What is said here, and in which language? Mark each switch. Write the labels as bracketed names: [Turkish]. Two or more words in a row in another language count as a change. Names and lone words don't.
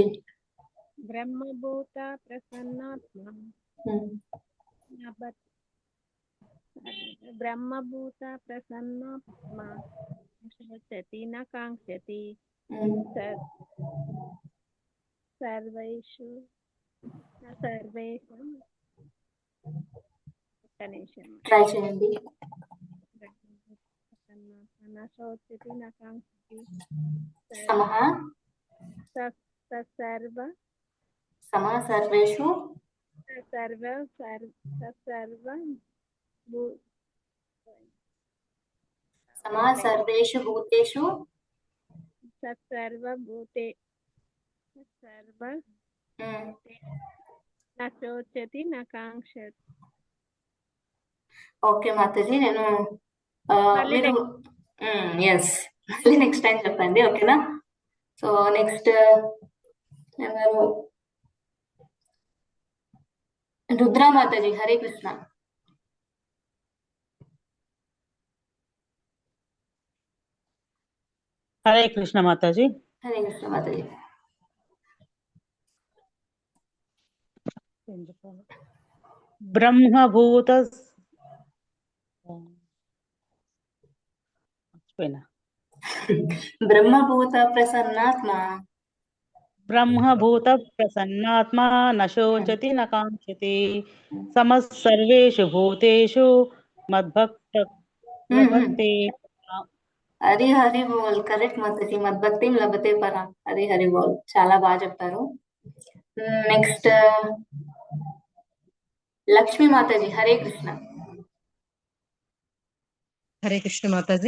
[Sanskrit] బ్రహ్మభూత ప్రసన్నాత్మ బ్రహ్మభూత ప్రసన్నాత్మ శోచతి న కాంక్షతి సర్వేషు [Telugu] ట్రై చేయండి. [Sanskrit] న శోచతి న కాంక్షతి సర్వేషు సర్వేషు భూతేషు న శోచతి న కాంక్షతి. [Telugu] ఓకే మాతాజీ, నేను మీరు ఎస్ మళ్ళీ [English] next time [Telugu] చెప్పండి, ఓకేనా? సో నెక్స్ట్ ఎవరు? రుద్రా మాతాజీ. హరే కృష్ణ. హరే కృష్ణ మాతాజీ. హరే కృష్ణ మాతాజీ. [Sanskrit] బ్రహ్మభూత బ్రహ్మభూత ప్రసన్నాత్మ బ్రహ్మభూత ప్రసన్నాత్మ న శోచతి న కాంక్షతి సమః సర్వేషు భూతేషు మద్భక్త లభతే. [Telugu] హరి హరి బోల్. కరెక్ట్ మాతాజీ. [Sanskrit] మద్భక్తిం లభతే పరా. [Telugu] హరి హరి బోల్. చాలా బాగా చెప్పారు. నెక్స్ట్ లక్ష్మీ మాతాజీ. హరే కృష్ణ. హరే కృష్ణ మాతాజీ.